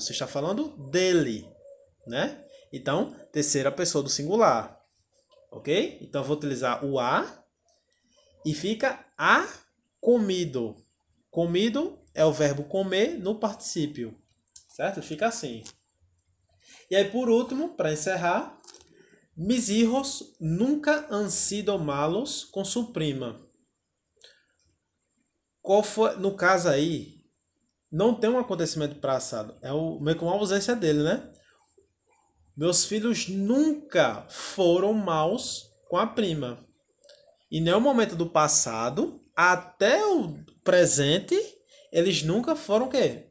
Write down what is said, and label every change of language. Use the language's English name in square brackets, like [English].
[Portuguese] Você está falando dele, né? Então, terceira pessoa do singular. Ok? Então, eu vou utilizar o a e fica a comido. Comido é o verbo comer no particípio. Certo? Fica assim. E aí, por último, para encerrar, [Spanish] mis hijos nunca han sido malos com su prima. [Portuguese] Qual foi, no caso aí, não tem um acontecimento passado. É meio que uma ausência dele, né? Meus filhos nunca foram maus com a prima. Em nenhum momento do passado, até o presente, eles nunca foram o quê?